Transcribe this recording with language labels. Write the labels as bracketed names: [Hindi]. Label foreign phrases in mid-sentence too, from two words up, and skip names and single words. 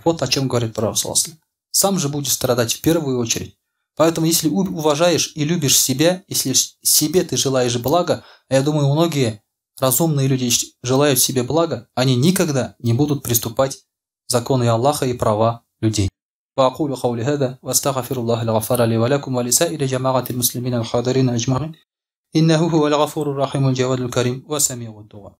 [Russian] Вот о чем говорит пророк ﷺ. Сам же будешь страдать в первую очередь. Поэтому, если уважаешь и любишь себя, если себе ты желаешь блага, а я думаю, многие разумные люди желают себе блага, они никогда не будут приступать законы Аллаха и права людей. [Arabic] وأقول قولي هذا وأستغفر الله الغفار لي ولكم ولسائر جماعة المسلمين الحاضرين أجمعين إنه هو الغفور الرحيم الجواد الكريم وسميع الدعاء